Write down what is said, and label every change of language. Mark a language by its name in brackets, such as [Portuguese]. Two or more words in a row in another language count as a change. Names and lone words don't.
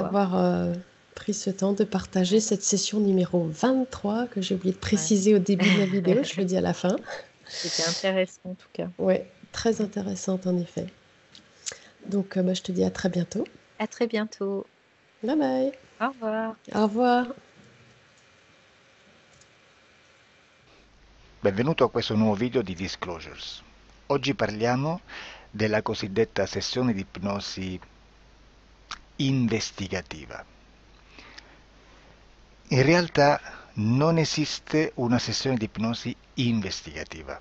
[French] d'avoir pris ce temps de partager cette session numéro 23 que j'ai oublié de préciser au début de la vidéo, je le dis à la fin. C'était intéressant en tout cas. Ouais, très intéressante en effet. Donc je te dis à très bientôt. À très bientôt. [English] Bye bye. [French] Au revoir. Au revoir. [Italian] Benvenuto a questo nuovo video di Disclosures. Oggi parliamo della cosiddetta sessione di ipnosi investigativa. In realtà non esiste una sessione di ipnosi investigativa.